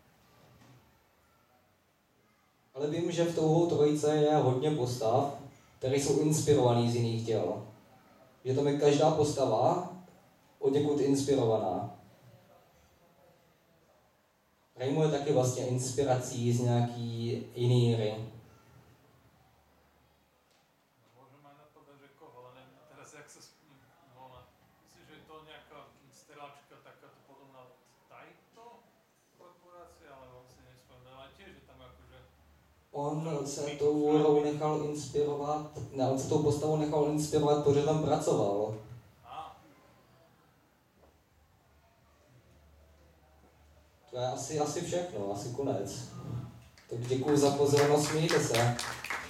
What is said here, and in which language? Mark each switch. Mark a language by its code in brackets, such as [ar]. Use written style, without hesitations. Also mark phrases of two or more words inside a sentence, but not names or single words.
[cs] Ale vím, že v touhou 3 je hodně postav, které jsou inspirované z jiných děl. Že tam je každá postava od někud inspirovaná. Reimu je taky vlastně inspirací z nějaký jiný hry. [sk] Môžem aj napadať, že koho, ale neviem teraz, jak sa volá. Myslím, že je to nejaká stelačka takáto podobná Taito korporácia, ale on si nespomínal, ale tiež je tam akože... [cs] On se tou hrou nechal inspirovat, ne, on se tou postavou nechal inspirovat, protože tam pracoval. To je asi všechno, asi konec. Tak děkuji za pozornost, mějte se.